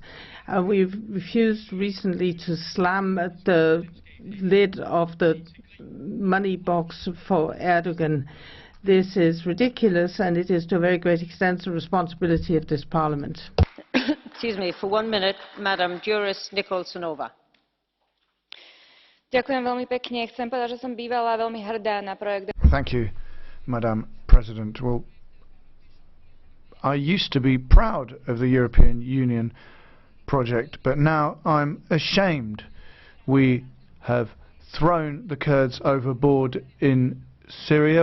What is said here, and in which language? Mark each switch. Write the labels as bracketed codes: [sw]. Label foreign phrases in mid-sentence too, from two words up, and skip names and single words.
[en] We've refused recently to slam the lid of the money box for Erdogan. This is ridiculous, and it is to a very great extent the responsibility of this Parliament. Excuse me, for 1 minute, Madam Juris Nicholsonova. [sk] Ďakujem veľmi pekne. Chcem povedať, že som bývala veľmi hrdá na projekt. [en] Thank you, Madam President. Well, I used to be proud of the European Union project, but now I'm ashamed. We have thrown the Kurds overboard in Syria.